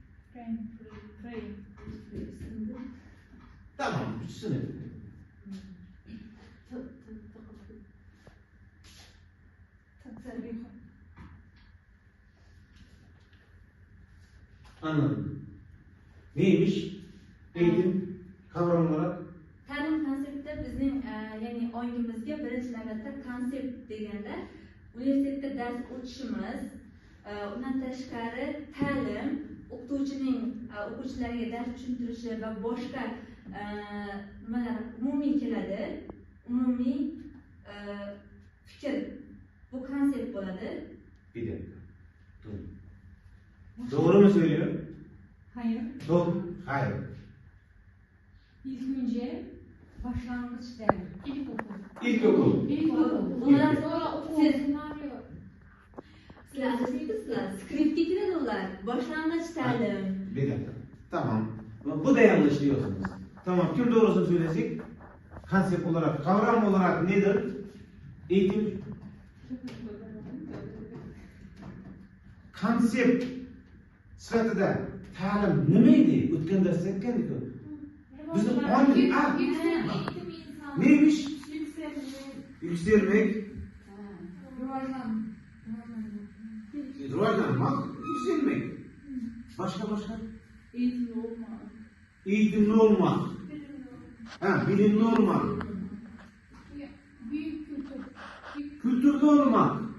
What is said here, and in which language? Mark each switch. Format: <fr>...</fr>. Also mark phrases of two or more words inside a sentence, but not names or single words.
<tr>Tamam, üçsünü. Anladım. Neymiş? Eğitim kavram olarak</tr> <uz>ta'lim konseptida bizning ya'ni ongimizga birinchi navbatda konsept deganda universitetda dars o'tishimiz undan tashqari ta'lim o'qituvchining o'quvchilarga dars tushuntirishi va boshqa nimalar umumiy keladi umumiy fikr bu konsept bo'ladi.</uz> <tr>bir dakika. Dur. Doğru mu söylüyor? Hayır. Doğru. Hayır. İlk önce başlangıç der. İlkokul. İlkokul. Bunlar siz senaryo.</tr> <uz>sizlar adasizlar skriptga kiradi ular boshlang'ich ta'lim.</uz> <tr>Bir dakika. Tamam. Bu da yanlış diyorsunuz. Tamam. Kim doğrusunu söyleyecek? Konsept olarak, kavram olarak nedir? Eğitim.</tr> <uz>Konsept sıfatida ta'lim nima edi? O'tgan darsda aytgandik-ku. Bizni qonun neymiş?</uz> <tr>Yükselmek. Rivojlanmak, yükselmek. Başka? Eğitimli olmak. Bilimli olmak. Kültürlü olmak.</tr>